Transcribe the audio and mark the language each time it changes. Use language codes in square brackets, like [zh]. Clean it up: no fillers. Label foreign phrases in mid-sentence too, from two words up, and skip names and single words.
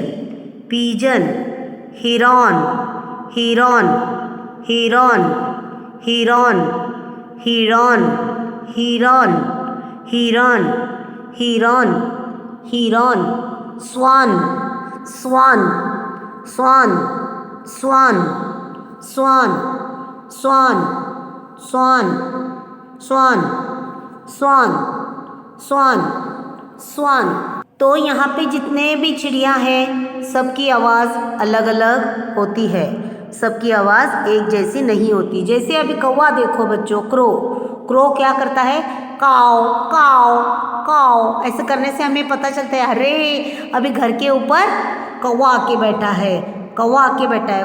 [en] pigeon, heron, heron, heron, heron, heron, heron, heron, heron, heron, swan, swan, swan, swan, swan, swan, swan, swan, swan, swan, swan. [hi] तो यहाँ पे जितने भी चिड़िया हैं, सबकी आवाज़ अलग अलग होती है. सबकी आवाज़ एक जैसी नहीं होती. जैसे अभी कौवा देखो बच्चों, क्रो क्या करता है? काव काव काव. ऐसे करने से हमें पता चलता है, अरे अभी घर के ऊपर कौवा आके बैठा है.